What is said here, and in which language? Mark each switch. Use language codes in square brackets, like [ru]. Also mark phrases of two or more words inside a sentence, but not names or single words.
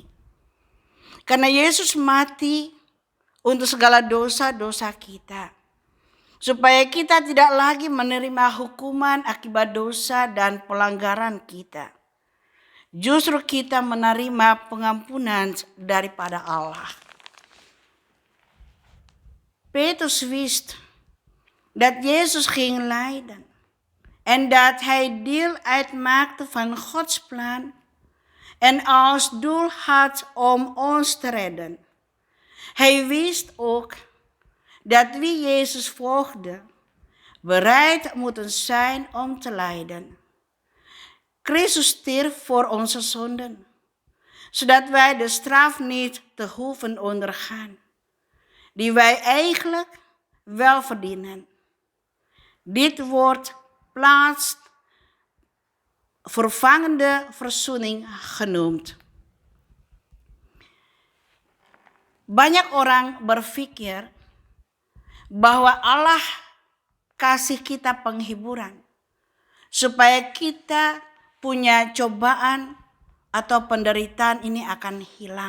[id] Karena Yesus mati untuk segala dosa-dosa kita. Supaya kita tidak lagi menerima hukuman akibat dosa dan pelanggaran kita. Justru kita menerima pengampunan daripada Allah. [nl] Petrus wist dat Jezus ging lijden. En dat hij deel uitmaakte van Gods plan. En als doel had om ons te redden. Hij wist ook dat wie Jezus volgde, bereid moeten zijn om te lijden. Christus stierf voor onze zonden, zodat wij de straf niet te hoeven ondergaan, die wij eigenlijk wel verdienen. Dit wordt plaatsvervangende verzoening genoemd. [id] Banyak orang berpikir bahwa Allah kasih kita penghiburan supaya kita punya cobaan atau penderitaan ini akan hilang.